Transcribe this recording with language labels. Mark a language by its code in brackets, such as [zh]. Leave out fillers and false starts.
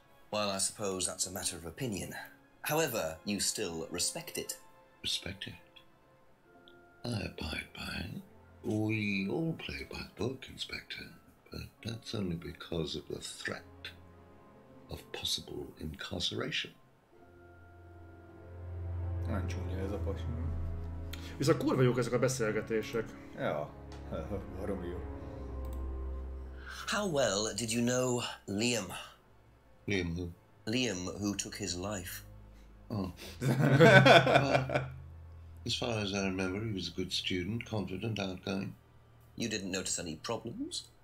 [en] Well, I suppose that's a matter of opinion. However, you still respect it. Respect it? I abide by it. We all play by the book, Inspector, but that's only because of the threat of possible incarceration. [hu] Nem csúnya ez a pasi. Viszont kurva jók ezek a beszélgetések. Ja, baromi jó. [en] How well did you know Liam? Liam who? Liam, who took his life. Oh. As far as I remember, he was a good student, confident, outgoing. You didn't notice any problems?